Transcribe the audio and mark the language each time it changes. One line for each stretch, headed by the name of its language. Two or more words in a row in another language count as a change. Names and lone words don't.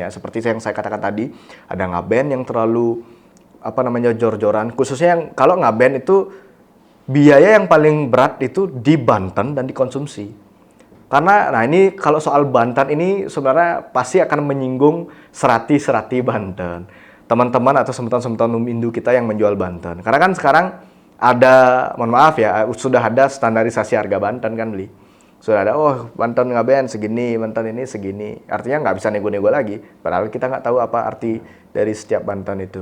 Indonesian: Seperti yang saya katakan tadi, ada ngaben yang terlalu jor-joran, khususnya yang kalau ngaben itu biaya yang paling berat itu di Banten dan dikonsumsi. Karena nah ini kalau soal Banten ini sebenarnya pasti akan menyinggung serati-serati Banten. Teman-teman atau sebutan-sebutan Hindu kita yang menjual Banten. Karena kan sekarang ada, mohon maaf ya, sudah ada standarisasi harga Banten kan beli. Sudah ada, oh Banten ngaben segini, Banten ini segini. Artinya nggak bisa nego-nego lagi. Padahal kita nggak tahu apa arti dari setiap Banten itu.